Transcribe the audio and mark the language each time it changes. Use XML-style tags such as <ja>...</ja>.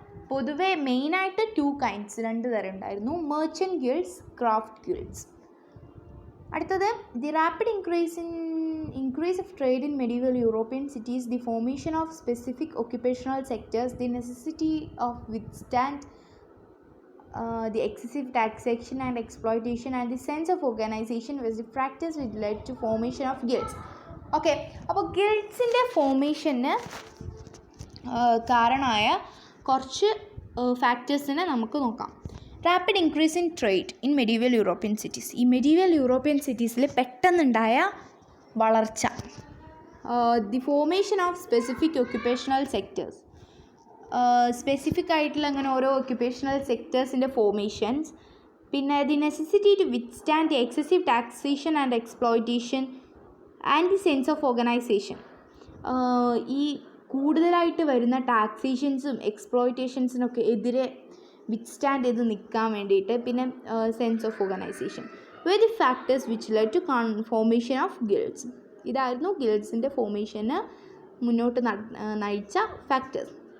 <ml>പൊതുവെ മെയിനായിട്ട് 2 kinds, 2 തരം ഉണ്ടായിരുന്നു. Merchant guilds, craft guilds.</ml> <en>അടുത്തത് the rapid increase of trade in medieval European cities, the formation of specific occupational sectors, the necessity of withstand the excessive taxation and exploitation, and the sense of organization was the practice which led to formation of guilds.</en> <ml>Okay, അപ്പോൾ ഗിൽഡ്സിൻ്റെ ഫോർമേഷന് കാരണമായ കുറച്ച് ഫാക്ടേഴ്സിനെ നമുക്ക് നോക്കാം.</ml> <en>Rapid increase in trade in medieval European cities.</en> <ml>ഈ medieval European സിറ്റീസിൽ പെട്ടെന്നുണ്ടായ വളർച്ച.</ml> <en>The formation of specific occupational sectors.</en> <ml>Specific ആയിട്ടുള്ള അങ്ങനെ ഓരോ ഒക്യുപ്പേഷണൽ സെക്ടേഴ്സിൻ്റെ ഫോർമേഷൻസ്.</ml> <en>പിന്നെ the necessity to withstand the excessive taxation and exploitation and the sense of organisation.</en> <ml>ഈ കൂടുതലായിട്ട് വരുന്ന ടാക്സേഷൻസും എക്സ്പ്ലോയിറ്റേഷൻസിനൊക്കെ എതിരെ വിത്ത്സ്റ്റാൻഡ് ചെയ്ത് നിൽക്കാൻ വേണ്ടിയിട്ട്.</ml> <en>പിന്നെ sense of organisation were the factors which led to formation of guilds.</en> <ml>ഇതായിരുന്നു ഗിൽഡ്സിൻ്റെ ഫോർമേഷന് മുന്നോട്ട് നയിച്ച ഫാക്ടേഴ്സ്.</ml>